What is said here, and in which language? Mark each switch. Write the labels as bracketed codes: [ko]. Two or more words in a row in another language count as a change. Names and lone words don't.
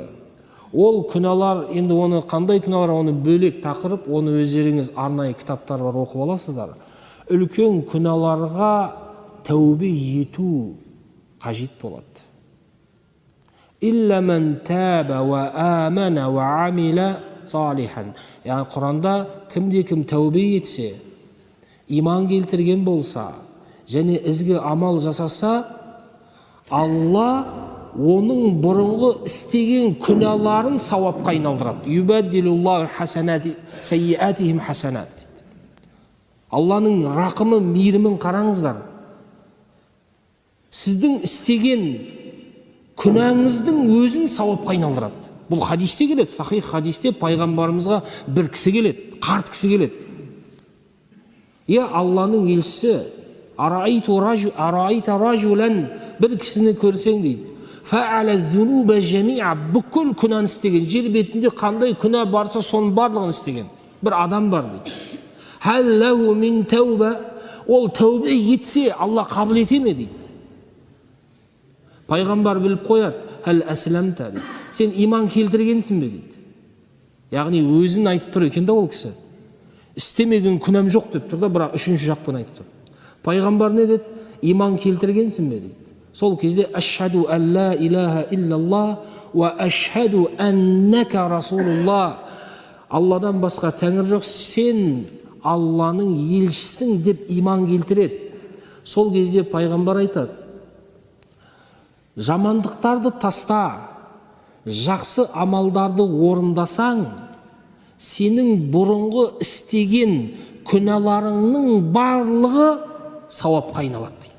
[kk] Ол күнәлар, енді оны қандай күнәлар, оны бөлек тақырып, оны өздеріңіз арнайы кітаптар бар, оқып аласыздар. Үлкен күнәларға тәубе ету қажет болады. [ar] إلا من تاب وآمن وعمل صالحا. [kk] Яғни Құранда кімде-кім тәубе етсе, иман келтірген болса, және ізгі амал жасаса, Алла оның бұрынғы істеген күнәларын сауапқа айналдырады. [ar] يبدل الله حسنات سيئاتهم حسنات. [kk] Алланың рақымы, мейірімін қараңыздар. Сіздің істеген күнәңіздің өзін сауапқа айналдырады. Бұл хадисте келеді, сахих хадисте пайғамбарымызға бір кісі келеді, қарт кісі келеді. Алланың елшісі, [ar] أرأيت رجلا, [kk] бір кісіні көрсең дейді. [ar] فعل الذنوب جميعا, [kk] бүкіл күнәні істеген, жер бетінде қандай күнә барса соның барлығын істеген бір адам бар дейді. [ar] هل له من توبة, [kk] ол тәубе етсе Алла қабыл ете ме дейді. Пайғамбар біліп қояды, [ar] هل أسلمت, [kk] сен иман келтіргенсің бе дейді. Яғни өзін айтып тұр екен да ол кісі. Істемеген күнәм жоқ деп тұр да, бірақ үшінші жақтан айтып тұр. Пайғамбар не деді? Иман келтіргенсің бе дейді. Сол кезде [ar] أشهد أن لا إله إلا الله وأشهد أنك رسول الله. [kk] Алладан басқа тәңір жоқ, сен Алланың елшісің деп иман келтіреді. Сол кезде пайғамбар айтады: жамандықтарды таста, жақсы амалдарды орындасаң, сенің бұрынғы істеген күнәларыңның барлығы сауапқа айналады дейді.